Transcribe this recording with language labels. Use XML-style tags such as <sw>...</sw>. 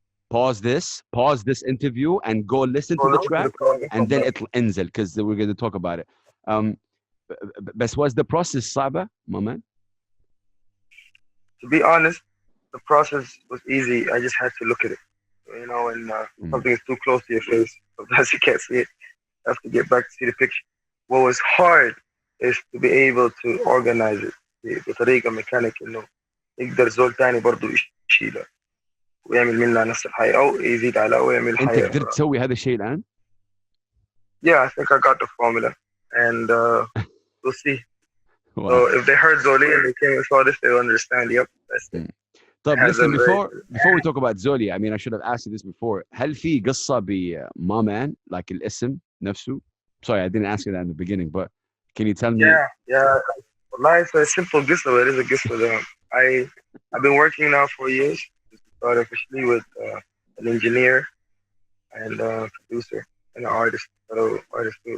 <en>Pause this interview and go listen to the track and then it'll</en> <ar>انزل</ar> <en>because we're going to talk about it.</en> <ar>بس</ar> <en>was the process</en> <ar>صعبة</ar> <en>MaMan? To be honest, the process was easy. I just had to look at it. You know, when something is too close to your face, sometimes you can't see it. You have to get back to see the picture. What was hard is to be able to organize it</en> <ar>بطريقة ميكانيك إنه يقدر زول تاني برضه يشيله ويعمل منها نفس الحاجة أو يزيد على أو يعمل أنت حاجة. قدرت تسوي هذا الشيء الآن؟</ar> <en>Yeah, I think I got the formula, and we'll see. Wow. So if they heard Zolly and they came and saw this, they'll understand. Yep, that's it.</en> <ar>طب</ar> <en>Has listen a before we talk about Zolly, I mean I should have asked you this before.</en> <ar>هل في قصة بMaMan</ar> <en>like</en> <ar>الاسم نفسه?</ar> <en>Sorry, I didn't ask you that in the beginning, but can you tell me? Yeah. Well, it's a simple guess, but it is a guess for them. I've been working now for years. Started officially with an engineer and producer and an artist. Fellow artist too.</en>